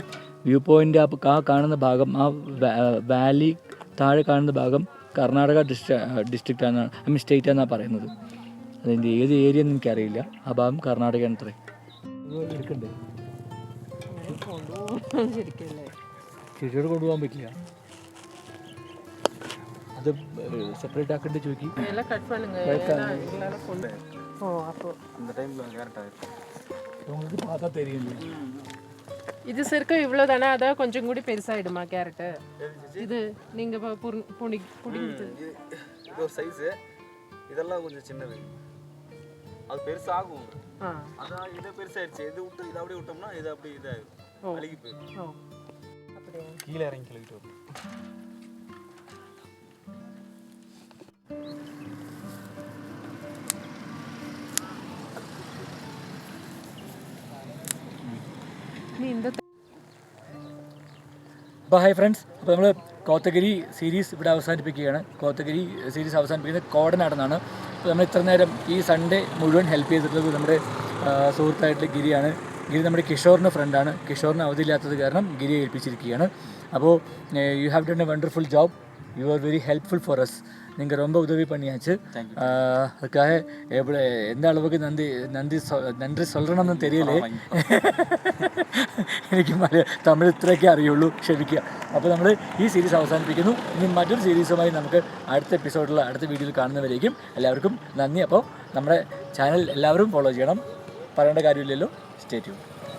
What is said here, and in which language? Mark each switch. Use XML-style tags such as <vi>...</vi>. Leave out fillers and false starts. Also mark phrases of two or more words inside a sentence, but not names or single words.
<en>view point</en> <ml>ആ കാണുന്ന ഭാഗം, ആ വാലി താഴെ കാണുന്ന ഭാഗം കർണാടക ഡിസ്ട്രിക്റ്റ് ആണ്, സ്റ്റേറ്റ് എന്നാണ് പറയുന്നത്. അതിൻ്റെ ഏത് ഏരിയ എന്ന് എനിക്കറിയില്ല. ആ ഭാഗം കർണാടകയാണ് അത്രേ. എടുക്കണ്ടേ? ചേച്ചിയോട് കൊണ്ടുപോകാൻ പറ്റില്ല. അത് സെപ്പറേറ്റ് ആക്കണ്ടേ ചോദിക്കും.</ml> <ta>உங்களுக்கு பார்த்தா தெரியும். இது சர்க்க இவ்வளோ தானே, அதான் கொஞ்சம் கூடி பெருசாகிடுமா கேரட்டு? இது நீங்கள் பிடிங்கிட்டு இது ஒரு சைஸு, இதெல்லாம் கொஞ்சம் சின்னது. அது பெருசாகும். அதான் இது பெருசாகிடுச்சு. இது விட்டு இதை அப்படியே விட்டோம்னா இது அப்படி இதாகிடும், அழுகி போயிடும். அப்படியே கீழே இறங்கி கிளவிட்டு வரும்.</ta> <ml>അപ്പോൾ</ml> <en>hi friends,</en> <ml>അപ്പോൾ നമ്മൾ കോത്തഗിരി സീരീസ് ഇവിടെ അവസാനിപ്പിക്കുകയാണ്. കോത്തഗിരി സീരീസ് അവസാനിപ്പിക്കുന്നത് കോടനാടെന്നാണ്. അപ്പോൾ നമ്മൾ ഇത്ര നേരം ഈ സൺഡേ മുഴുവൻ ഹെൽപ്പ് ചെയ്തിട്ടുള്ളത് നമ്മുടെ സുഹൃത്തായിട്ടുള്ള ഗിരിയാണ്. ഗിരി നമ്മുടെ കിഷോറിൻ്റെ ഫ്രണ്ടാണ്. കിഷോറിന് അവധിയില്ലാത്തത് കാരണം ഗിരിയെ ഏൽപ്പിച്ചിരിക്കുകയാണ്.</ml> <en>അപ്പോൾ you have done a wonderful job. you are very helpful for us.</en> <ta>நீங்கள் ரொம்ப உதவி பண்ணியாச்சு. அதுக்காக எப்படி எந்த அளவுக்கு நன்றி சொல்கிறேன்னு தெரியல.</ta> <ml>എനിക്ക് തമിഴ് ഇത്രയൊക്കെ അറിയുള്ളൂ, ക്ഷമിക്കുക. അപ്പോൾ നമ്മൾ ഈ സീരീസ് അവസാനിപ്പിക്കുന്നു. ഇനി മറ്റൊരു സീരീസുമായി നമുക്ക് അടുത്ത എപ്പിസോഡിൽ അടുത്ത വീഡിയോയിൽ കാണുന്നവരേക്കും എല്ലാവർക്കും നന്ദി. അപ്പോൾ നമ്മുടെ ചാനൽ എല്ലാവരും ഫോളോ ചെയ്യണം. പറയേണ്ട കാര്യമില്ലല്ലോ.</ml> <en>stay tune.</en>